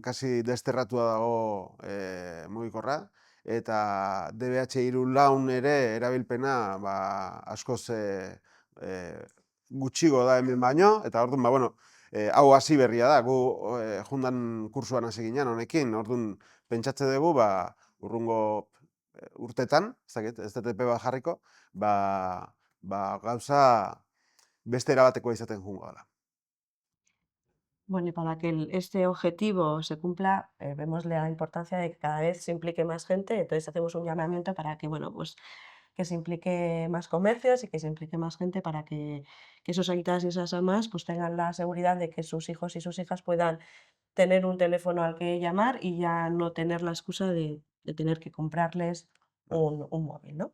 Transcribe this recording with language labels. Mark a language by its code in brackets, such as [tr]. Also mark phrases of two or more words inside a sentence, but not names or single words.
[eu] kasi desterratua dago mugikorra, eta DBH 3 laun ere erabilpena ba, askoz gutxigo da hemen baino, eta orduan, ba, bueno, hau hasi berria da, gu jundan kursuan hasi ginen honekin, orduan pentsatze dugu, ba, urrungo urtetan, ez dut epe bat jarriko, ba, gauza beste erabatekoa izaten jungo dela. [es] Bueno, y para que este objetivo se cumpla, vemos la importancia de que cada vez se implique más gente, entonces hacemos un llamamiento para que, bueno, pues que se implique más comercios y que se implique más gente para que esos aitas y esas amas pues tengan la seguridad de que sus hijos y sus hijas puedan tener un teléfono al que llamar y ya no tener la excusa de tener que comprarles un móvil, ¿no?